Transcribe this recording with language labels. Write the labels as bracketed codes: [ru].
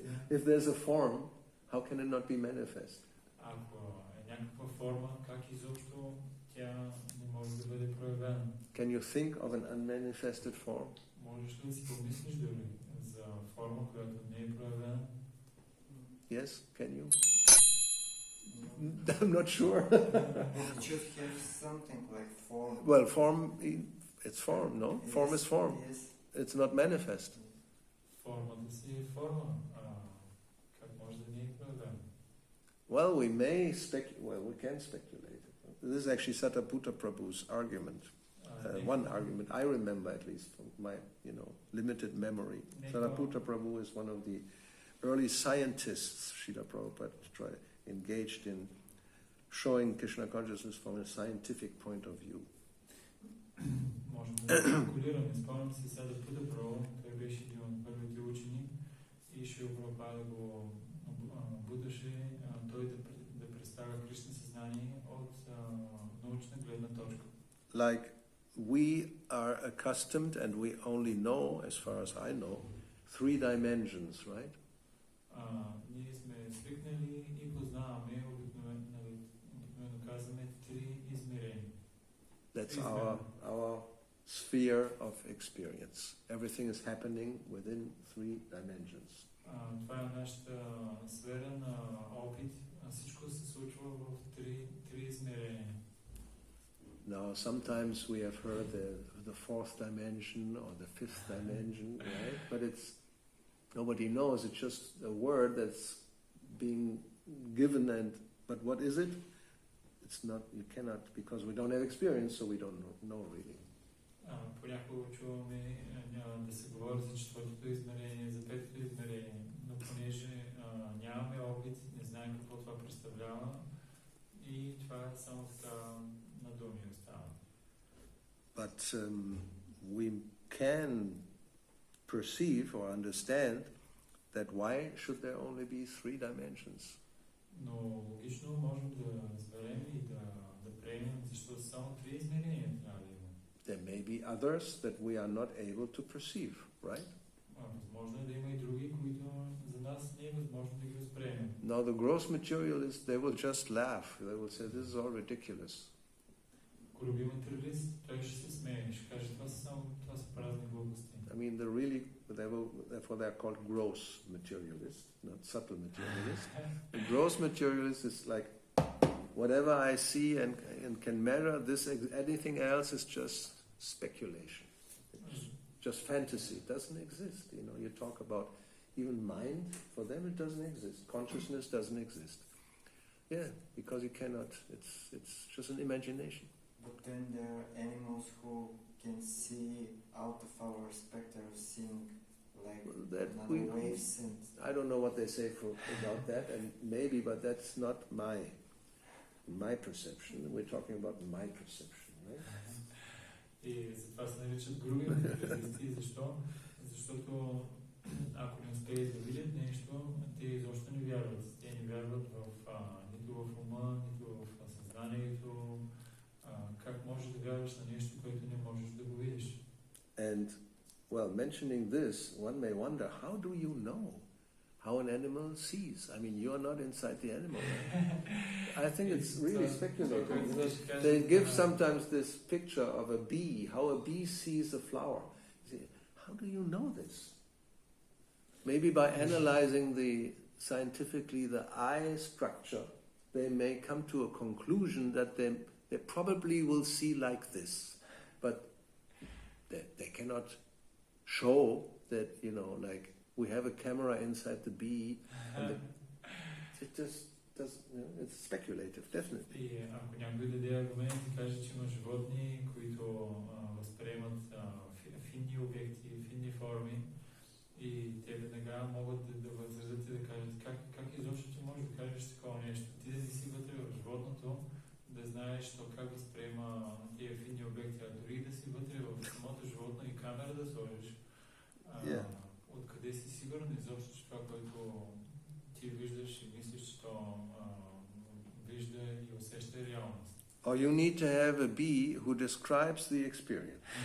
[en] If there's a form, how can it not be manifest? [bg] Ако е някаква форма, как изобщо тя не може да бъде проявена? [en] Can you think of an unmanifested form? [bg] Можеш ли да си помислиш дори за форма, която не е проявена? [en] Yes, can you? I'm not sure. It should have something like form. Well, form, it's form, no? Yes, Form is form. Yes. It's not manifest. [bg] Формата си е форма. Как може да не е проявена? [en] Well, we can speculate. This is actually Sataputta Prabhu's argument. One argument I remember, at least from my, limited memory. Sataputta Prabhu is one of the early scientists Srila Prabhupada engaged in showing Krishna consciousness from a scientific point of view. [bg] Можем да спекулираме. Спомням си Сатапutta Прабhu, той беше един от първите учени и Шрила Прабхупада го будеше той да представя Кришна съзнание от научна гледна точка. [en] Like we are accustomed and we only know, as far as I know, 3 dimensions, right? [bg] Ние сме свикнали и познаваме обикновено казваме 3 измерения. [en] That's our sphere of experience. Everything is happening within 3 dimensions. [bg] Това е нашата сфера на опит. Всичко се случва в 3 измерения. [en] Now, sometimes we have heard the 4th dimension or the 5th dimension, right? But nobody knows. It's just a word that's being given, but what is it? It's not. You cannot, because we don't have experience, so we don't know really. [bg] Понякога чуваме да се говори за 4-то измерение, за 5-то измерение, но понеже нямаме опит, не знаем какво това представлява и това е само така на думи остава. [en] But we can perceive or understand that why should there only be 3 dimensions? [bg] Но логично можем да разберем и да приемем, защото само 3 измерения трябва да има. [en] There may be others that we are not able to perceive, right? [bg] Възможно е да има и други, които за нас не е възможно да ги възприемем. [en] Now the gross materialists, they will just laugh. They will say, this is all ridiculous. [bg] Ако роби материалист, той ще се смее и ще каже, това са празни глупости. [en] I mean, therefore they're called gross materialists, not subtle materialists. The gross materialist is like, whatever I see and can measure, anything else is just speculation. It's just fantasy. It doesn't exist. You know, you talk about even mind, for them it doesn't exist. Consciousness doesn't exist. Yeah, because you cannot, it's just an imagination. But then there are animals who can see out of our spectrum, seeing like another waves. And I don't know what they say about that, and maybe, but that's not my perception. We're talking about my perception, right? [bg] И затова се наричат груби материалисти. Защо? Защото ако не успеят да видят нещо, те изобщо не вярват. Те не вярват нито в ума, нито в съзнанието. Как можеш да вярваш на нещо, което не можеш да го видиш? [en] And, well, mentioning this, one may wonder, how do you know how an animal sees? I mean, you're not inside the animal. Right? I think it's really speculative. They give sometimes this picture of a bee, how a bee sees a flower. How do you know this? Maybe by analyzing scientifically the eye structure, they may come to a conclusion that they probably will see like this. But they cannot show that, you know, like we have a camera inside the bee, and it just doesn't, you know, it's speculative, definitely. [bg] И ако някой даде аргумент и каже, че има животни, които възприемат финни обекти, финни форми, и те веднага могат да възразят и да кажат как изобщо ти можеш да кажеш такова нещо. Ти да не си вътре в животното, да знаеш то как възприема тия финни обекти, а дори да си вътре в самото животно и камера да сложиш. Откъде си сигурен изобщо, че това, което ти виждаш и мислиш, че то вижда и усеща реалност? [en] Or you need to have a bee who describes the experience.